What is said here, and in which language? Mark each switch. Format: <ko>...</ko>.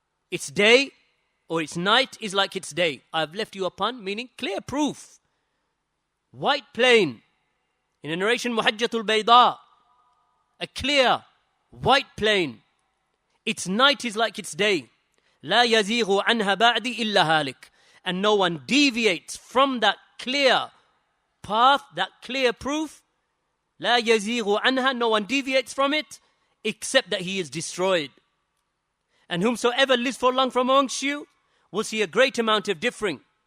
<en>Its day or its night is like its day. I have left you upon, meaning clear proof. White plain. In a narration, Muhajjatul Bayda, a clear white plain. Its night is like its day.</en> <ar>لا يزيغ عنها بعد إلا هالك.</ar> <en>And no one deviates from that clear path, that clear proof.</en> <ar>لا يزيغ عنها,</ar> <en>no one deviates from it except that he is destroyed. And whomsoever lives for long from amongst you will see a great amount of differing.</en>